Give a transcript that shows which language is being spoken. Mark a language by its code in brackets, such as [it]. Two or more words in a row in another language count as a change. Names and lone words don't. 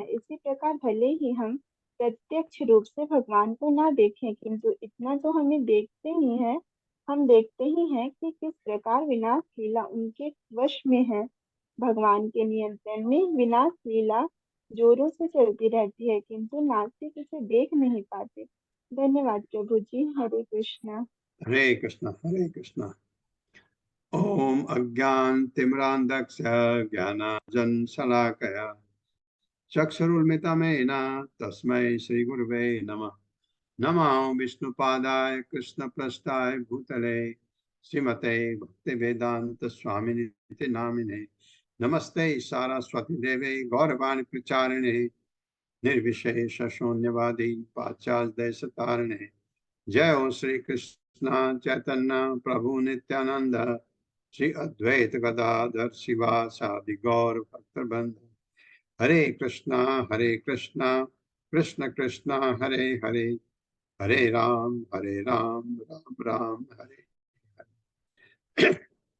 [hi] इसी प्रकार भले ही हम प्रत्यक्ष रूप से भगवान को ना देखें, किंतु इतना तो हमें देखते ही है, हम देखते ही हैं कि किस प्रकार विनाश लीला उनके वश में है। भगवान के नियंत्रण में विनाश लीला जोरों से चलती रहती है, किंतु नास्तिक इसे देख नहीं पाते। धन्यवाद प्रभु जी। हरे कृष्णा। हरे कृष्णा, हरे कृष्णा। [sa] ओम अज्ञानतिमिरान्धस्य ज्ञानाञ्जनशलाकया चक्षुरुन्मिलितं तस्मै श्रीगुरवे नमः। नमो विष्णुपादाय कृष्णप्रेष्ठाय भूतले श्रीमते भक्ति वेदांत स्वामिनिति नामिने नमस्ते सारस्वती देवे गौरवाणी प्रचारिणे निर्विशेष शून्यवादी पाश्चात्य देश तारिणे जय हो श्री कृष्ण चैतन्य प्रभु नित्यानंद श्री अद्वैत गदाधर शिवासादि गौर भक्तवृंद हरे कृष्णा कृष्ण कृष्णा हरे हरे हरे राम राम राम हरे हरे